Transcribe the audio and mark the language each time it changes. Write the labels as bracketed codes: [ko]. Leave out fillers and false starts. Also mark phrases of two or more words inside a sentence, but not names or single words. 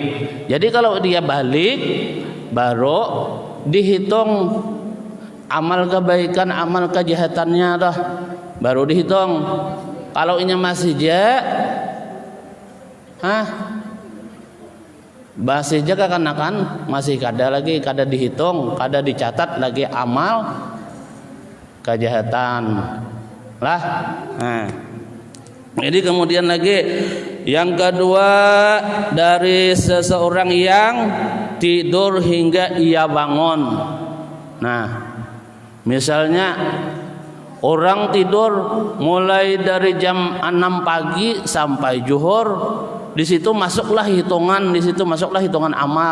[id] Jadi kalau dia balik baru dihitung amal kebaikan, amal kejahatannya dah, baru dihitung. [bjn] Kalau ini [id] masih masih kekanakan, [bjn] masih kada lagi, kada dihitung, kada dicatat lagi amal kejahatan lah. [id] Nah, jadi kemudian lagi yang kedua, dari seseorang yang tidur hingga ia bangun. Nah, misalnya orang tidur mulai dari jam 6 pagi sampai zuhur, di situ masuklah hitungan amal.